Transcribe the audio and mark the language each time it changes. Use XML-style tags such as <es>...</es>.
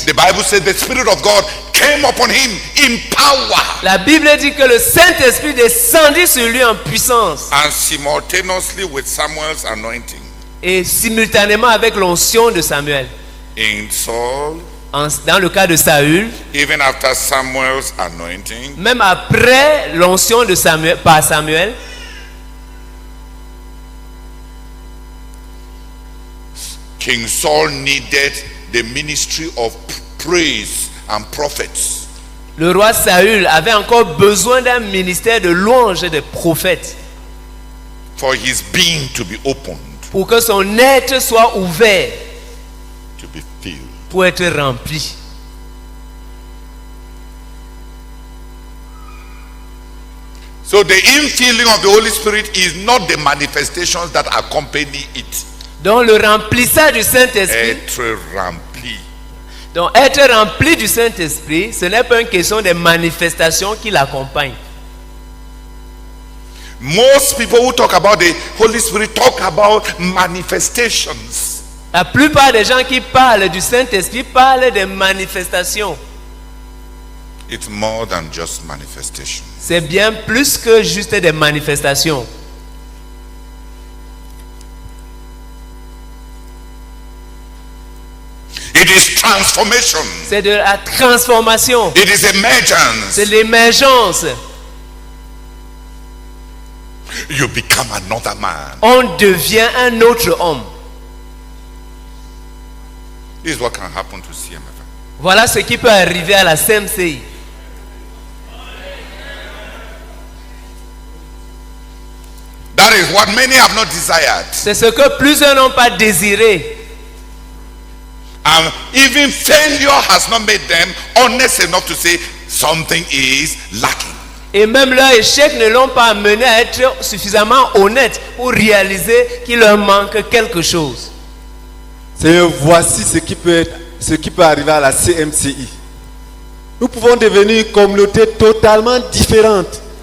<en>the Bible says the Spirit of God came upon him in power.</en> <fr>la Bible dit que le Saint-Esprit descendit sur lui en puissance.</fr> <en>And simultaneously with Samuel's anointing.</en> <fr>Et simultanément avec l'onction de Samuel.</fr> <en>In Saul,</en> <fr>Dans le cas de Saül,</fr> <en>even after Samuel's anointing,</en> <fr>même après l'onction de Samuel, par Samuel,</fr> <en>King Saul needed the ministry of praise and prophets.</en> <fr>le roi Saül avait encore besoin d'un ministère de louange et de prophète</fr> <en>For his being to be opened,</en> <fr>pour que son être soit ouvert,</fr> <en>to be filled.</en> <fr>pour être rempli.</fr> <en>So the infilling of the Holy Spirit is not the manifestations that accompany it.</en> <fr>Donc le remplissage du Saint-Esprit, Être rempli. donc être rempli du Saint-Esprit, ce n'est pas une question des manifestations qui l'accompagnent.</fr> <en>Most people who talk about the Holy Spirit talk about manifestations.</en> <fr>La plupart des gens qui parlent du Saint-Esprit parlent des manifestations.</fr> <en>It's more than just manifestations.</en> <fr>C'est bien plus que juste des manifestations.</fr> <en>It is transformation.</en> <fr>C'est de la transformation.</fr> <en>It is emergence.</en> <fr>C'est l'émergence.</fr> <en>You become another man.</en> <fr>On devient un autre homme.</fr> <en>This is what can happen to CMFM.</en> <fr>Voilà ce qui peut arriver à la CMCI.</fr> <en>That is what many have not desired.</en> <fr>C'est ce que plusieurs n'ont pas désiré.</fr> <en>And even failure has not made them honest enough to say something is lacking.</en> <fr>Et même leur échec ne l'ont pas amené à être suffisamment honnêtes pour réaliser qu'il leur manque quelque chose. Seigneur, voici ce qui peut arriver à la CMCI. Nous pouvons devenir une communauté totalement différente.</fr>